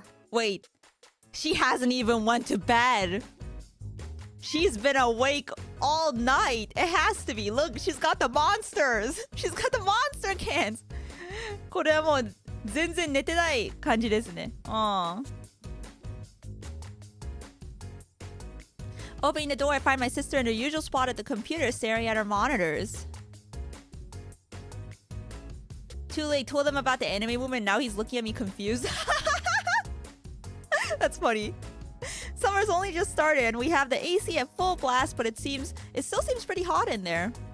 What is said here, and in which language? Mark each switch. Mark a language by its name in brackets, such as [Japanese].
[English] Wait, she hasn't even went to bed. She's been awake all night. It has to be. Look, she's got the monsters. She's got the monster cans. [Japanese] これはもう全然寝てない感じですね。 [English] Opening the door, I find my sister in her usual spot at the computer staring at her monitors. Too late, told him about the anime woman. Now he's looking at me confused. That's funny. Summer's only just started and we have the AC at full blast, but it still seems pretty hot in there.